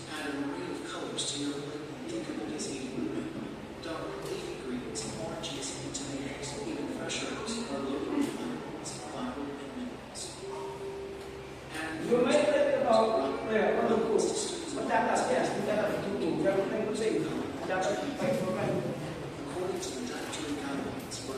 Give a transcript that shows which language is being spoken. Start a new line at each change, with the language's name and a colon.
English: Add an array of colors to your plate and think of it as eating a rainbow. Dark leafy greens, oranges, and tomatoes, even fresh herbs are loaded with vitamins, fiber, and minerals. You may think about the food.
Indonesian: Mencatat ya, mencatat dulu. Yang penting mencatat baik-baik.
English: According to the dietary guidelines for